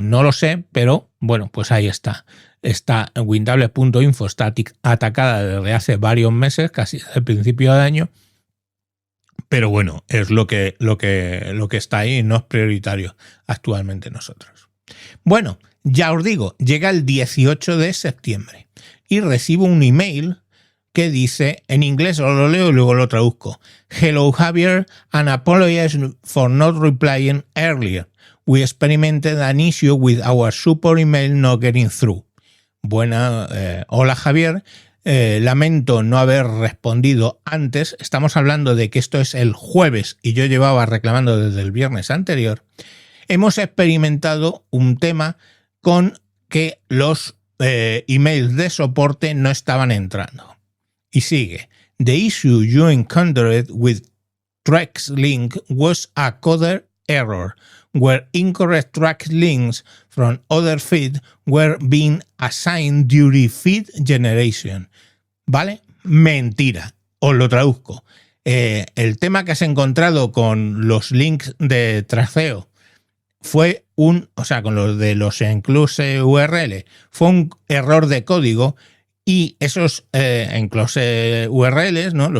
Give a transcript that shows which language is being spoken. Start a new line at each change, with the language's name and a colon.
Spanish: No lo sé, pero bueno, pues ahí está. Wintables.info está atacada desde hace varios meses, casi desde el principio de año, pero bueno, es lo que está ahí, no es prioritario actualmente nosotros. Bueno, ya os digo, llega el 18 de septiembre y recibo un email que dice, en inglés os lo leo y luego lo traduzco.
English: Hello Javier, and apologize for not replying earlier. We experimented an issue with our support email not getting through.
Spanish: Hola Javier, lamento no haber respondido antes. Estamos hablando de que esto es el jueves y yo llevaba reclamando desde el viernes anterior. Hemos experimentado un tema con que los emails de soporte no estaban entrando. Y sigue.
English: The issue you encountered with tracks link was a coder error, where incorrect track links from other feed were being assigned during feed generation.
Spanish: ¿Vale? Mentira. Os lo traduzco. El tema que has encontrado con los links de traceo fue con los de los enclose URL, fue un error de código y esos enclose URLs, ¿no?